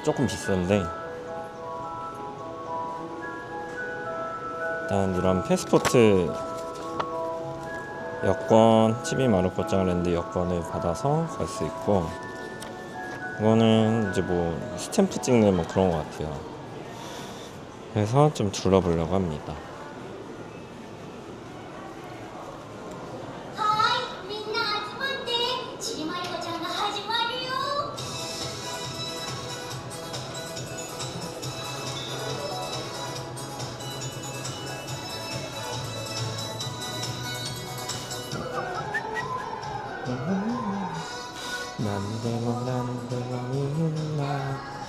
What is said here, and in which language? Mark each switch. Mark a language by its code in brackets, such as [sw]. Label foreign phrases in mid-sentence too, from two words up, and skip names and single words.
[ko] 조금 비싼데, 일단 이런 패스포트 여권, 12마루코짱 랜드 여권을 받아서 갈 수 있고, 이거는 이제 뭐 스탬프 찍는 뭐 그런 것 같아요. 그래서 좀 둘러보려고 합니다. [ja] みんな集まってちびまる子ちゃんが始まるよ。なんでもなんでもみんな